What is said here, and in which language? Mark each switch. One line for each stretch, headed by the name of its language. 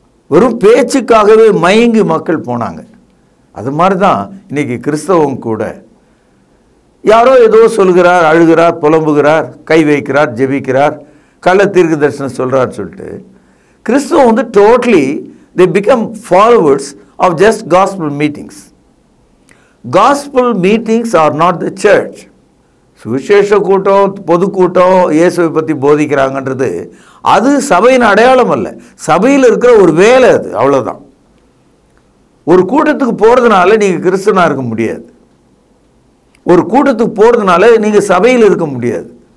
Tamil: வெறும் பேச்சுக்காகவே மயங்கி மக்கள் போனாங்க. அது மாதிரி தான் இன்றைக்கி கிறிஸ்தவம் கூட. யாரோ ஏதோ சொல்கிறார், அழுகிறார், புலம்புகிறார், கை வைக்கிறார், ஜெபிக்கிறார், கள்ள தீர்க்க தரிசனம் சொல்கிறார் சொல்லிட்டு கிறிஸ்தவம் வந்து totally
English: they become followers of just gospel meetings. Gospel meetings are not the church.
Tamil: சுவிசேஷ கூட்டம், பொதுக்கூட்டம் இயேசுவை பற்றி போதிக்கிறாங்கன்றது அது சபையின் அடையாளம் அல்ல, சபையில் இருக்கிற ஒரு வேலை அது, அவ்வளோதான். ஒரு கூட்டத்துக்கு போகிறதுனால நீங்கள் கிறிஸ்தவனாக இருக்க முடியாது. ஒரு கூட்டத்துக்கு போகிறதுனால நீங்கள் சபையில் இருக்க முடியாது.